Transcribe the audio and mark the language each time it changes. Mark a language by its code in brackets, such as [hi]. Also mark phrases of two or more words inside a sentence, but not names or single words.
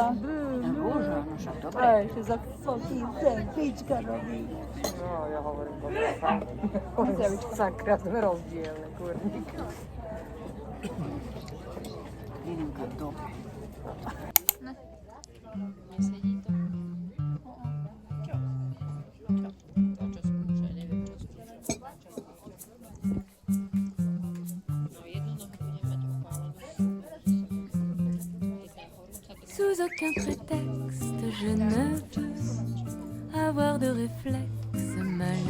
[sk] No bože, no však dobre. Aj, že za fucking ten pička robí. No, ja hovorím, dobre, fakt. Sakra, sme rozdielne, kurník. Jelinka, dobre. Nesedí to. [fr] Sous aucun prétexte, je ne peux avoir de réflexe malheureux.